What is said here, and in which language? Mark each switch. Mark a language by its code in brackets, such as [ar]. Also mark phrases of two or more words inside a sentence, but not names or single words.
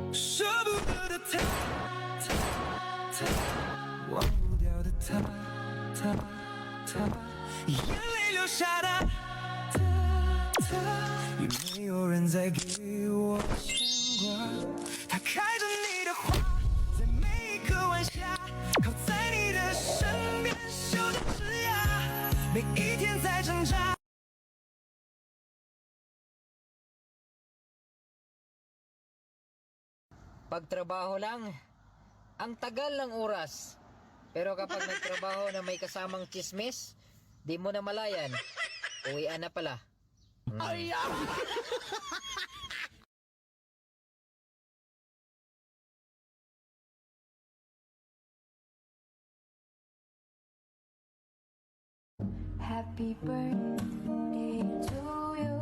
[zh] 舍不得的他，忘不掉的他，眼泪流下的也没有人再给我牵挂。他开着你的花，在每一个晚霞，靠在你的身边，秀着枝桠，每一天在挣扎。 [tl] Pagtrabaho lang, ang tagal ng oras. Pero kapag nagtrabaho na may kasamang chismis, di mo na malayan. Uwian na pala. [en] Happy birthday to you.